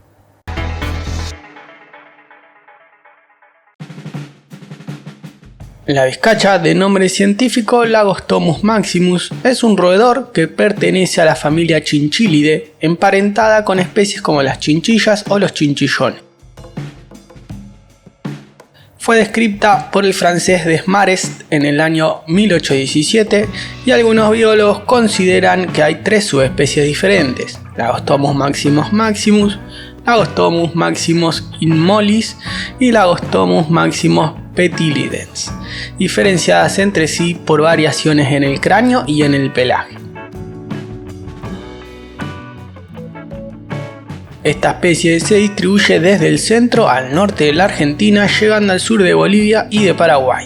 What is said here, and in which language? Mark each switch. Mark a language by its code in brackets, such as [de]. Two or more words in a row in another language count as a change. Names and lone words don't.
[es] La vizcacha, de nombre científico Lagostomys maximus, es un roedor que pertenece a la familia Chinchillidae, emparentada con especies como las chinchillas o los chinchillones. Fue descrita por el francés Desmarest en el año 1817 y algunos biólogos consideran que hay tres subespecies diferentes: Lagostomys maximus maximus, Lagostomys maximus inmollis y Lagostomys maximus petilidense, diferenciadas entre sí por variaciones en el cráneo y en el pelaje. Esta especie se distribuye desde el centro al norte de la Argentina, llegando al sur de Bolivia y de Paraguay.